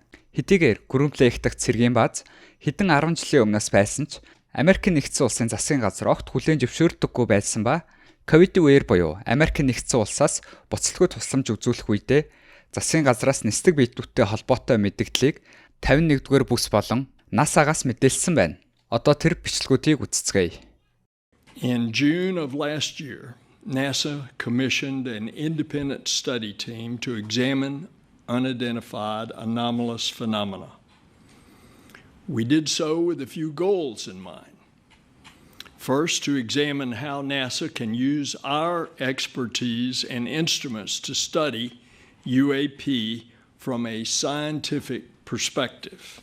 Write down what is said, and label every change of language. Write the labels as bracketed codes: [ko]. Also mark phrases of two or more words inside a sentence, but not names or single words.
[mn] Хэдийгээр гүрэмтлэх дахь цэргийн бааз хэдэн 10 жилийн өмнөөс байсан ч Америкийн нэгдсэн улсын засгийн газар огт хүлээн зөвшөөрдөггүй байсан ба ковидын үеэр буюу Америкийн нэгдсэн улсаас буцалтгүй тусламж үзүүлэх үедээ засгийн газраас нислэг биетүүдтэй холбоотой мэдээллийг 51-р бүс болон NASA-гаас мэдээлсэн байна. Одоо тэр бичлэгүүдийг үзцгээе. [en] In June of last year, NASA commissioned an independent study team to examine unidentified anomalous phenomena. We did so with a few goals in mind. First, to examine how NASA can use our expertise and instruments to study UAP from a scientific perspective.